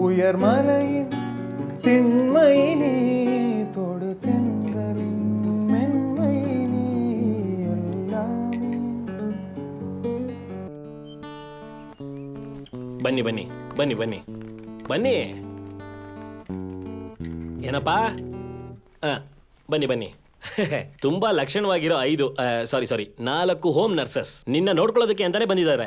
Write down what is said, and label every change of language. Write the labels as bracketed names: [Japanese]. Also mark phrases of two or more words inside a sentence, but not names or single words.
[Tamil] பெயர்மலையின் திண்மை நீ தொடு தென்றலின் மென்மை நீ எல்லாமே. [Kannada] ಬನ್ನಿ ಬನ್ನಿ ಬನ್ನಿ ಬನ್ನಿ ಬನ್ನಿ ಏನಪ್ಪಾ ಬನ್ನಿ ಬನ್ನಿ ತುಂಬಾ ಲಕ್ಷಣವಾಗಿರೋ 4 [English] home nurses [Kannada] ನಿನ್ನ ನೋಡ್ಕೊಳ್ಳೋದಕ್ಕೆ ಅಂತಾನೆ ಬಂದಿದ್ದಾರೆ.